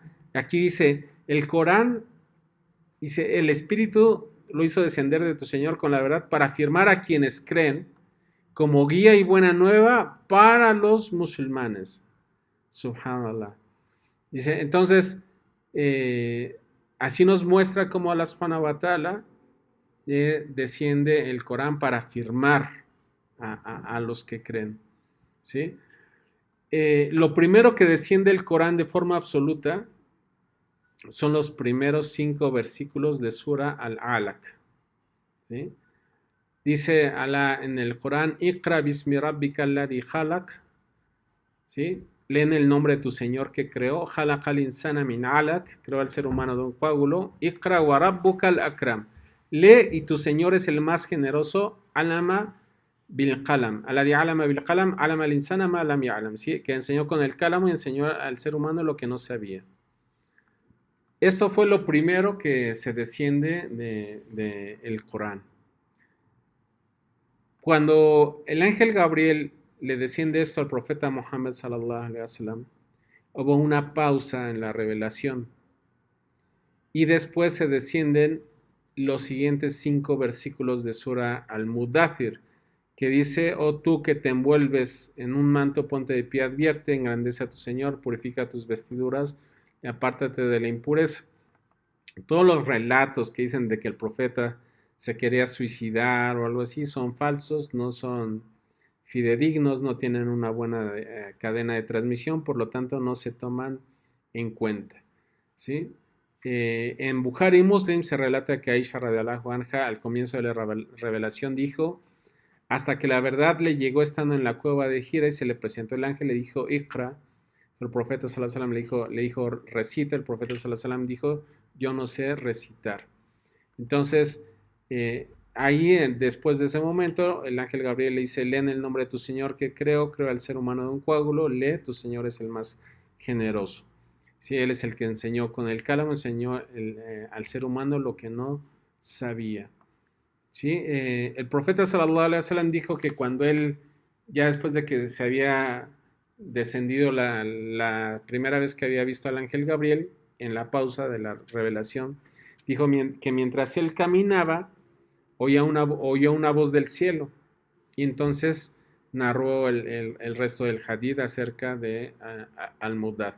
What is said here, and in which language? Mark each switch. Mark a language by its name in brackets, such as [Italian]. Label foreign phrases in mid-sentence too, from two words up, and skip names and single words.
[Spanish] Aquí dice, el Corán, dice, el Espíritu lo hizo descender de tu Señor con la verdad para afirmar a quienes creen como guía y buena nueva para los musulmanes. Subhanallah. Dice, entonces, así nos muestra cómo Allah [Arabic] سبحانه وتعالى [Spanish] desciende el Corán para afirmar a los que creen. ¿Sí? Lo primero que desciende el Corán de forma absoluta son los primeros 5 versículos de Sura Al-Alaq. ¿Sí? Dice Allah en el Corán, [Arabic] اقرأ باسم ربك الذي خلق. [Spanish] ¿Sí? Leen el nombre de tu Señor que creó. [Arabic] خلق الإنسان من علق. [Spanish] Creó al ser humano de un coágulo. [Arabic] اقرأ وربك الأكرم. [Spanish] Lee y tu Señor es el más generoso. [Arabic] علم بالقلم. الذي علم بالقلم علم الإنسان ما لم يعلم. [Spanish] ¿Sí? Que enseñó con el cálamo y enseñó al ser humano lo que no sabía. Esto fue lo primero que se desciende del Corán. Cuando el ángel Gabriel le desciende esto al profeta Muhammad [Arabic] صلى الله عليه وسلم, [Spanish] hubo una pausa en la revelación y después se descienden los siguientes 5 versículos de Sura Al-Mudathir, que dice: oh tú que te envuelves en un manto, ponte de pie, advierte, engrandece a tu Señor, purifica tus vestiduras y apártate de la impureza. Todos los relatos que dicen de que el profeta se quería suicidar o algo así son falsos, no son fidedignos, no tienen una buena cadena de transmisión, por lo tanto no se toman en cuenta, ¿sí? En Bukhari y Muslim se relata que Aisha [Arabic] رضي الله عنها [Spanish] al comienzo de la revelación dijo: hasta que la verdad le llegó estando en la cueva de Hira y se le presentó el ángel, le dijo: Iqra. El profeta [Arabic] صلى الله عليه وسلم [Spanish] le dijo recita. El profeta [Arabic] صلى الله عليه وسلم [Spanish] dijo: yo no sé recitar. Entonces, ahí después de ese momento, el ángel Gabriel le dice: lee en el nombre de tu Señor que creo al ser humano de un coágulo, lee, tu Señor es el más generoso. Sí, él es el que enseñó con el cálamo, enseñó al ser humano lo que no sabía. ¿Sí? El profeta [Arabic] صلى الله عليه وسلم [Spanish] dijo que cuando él, ya después de que se había descendido la primera vez que había visto al ángel Gabriel, en la pausa de la revelación, dijo que mientras él caminaba, oía una voz del cielo, y entonces narró el resto del hadith acerca de al-Mudathir.